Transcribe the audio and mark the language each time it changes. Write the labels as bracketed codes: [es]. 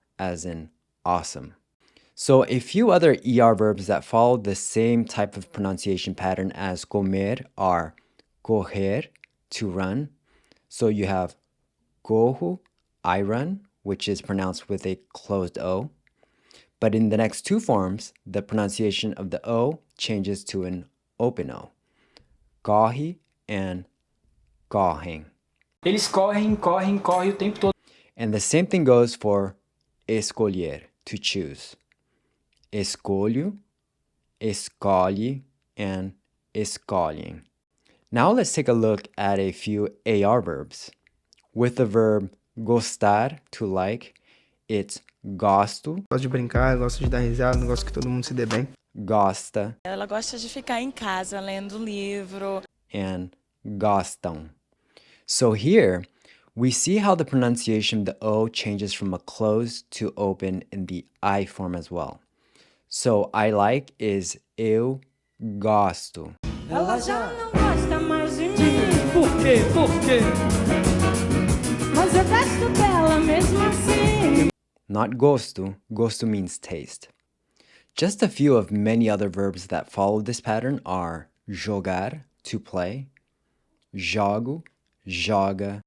[en] as in awesome. So a few other ER verbs that follow the same type of pronunciation pattern as comer are correr, to run. So you have corro, I run, which is pronounced with a closed O. But in the next two forms, the pronunciation of the O changes to an open O. [pt] Corre and correm. Eles correm o tempo todo. [en] And the same thing goes for escolher, to choose. [pt] Escolho, escolhe, and escolhem. [en] Now let's take a look at a few AR verbs. With the verb gostar, to like, it's gosto. [pt] Gosto de brincar, gosto de dar risada, gosto que todo mundo se dê bem. Gosta. Ela gosta de ficar em casa lendo livro. [en] And gostam. So here, we see how the pronunciation of the O changes from a closed to open in the I form as well. So I like is [pt] eu gosto. Ela já não gosta mais de mim. Por quê? Por quê? Mas eu gosto dela mesmo assim. [en] Not gosto. Gosto means taste. Just a few of many other verbs that follow this pattern are jogar, to play, jogo, joga.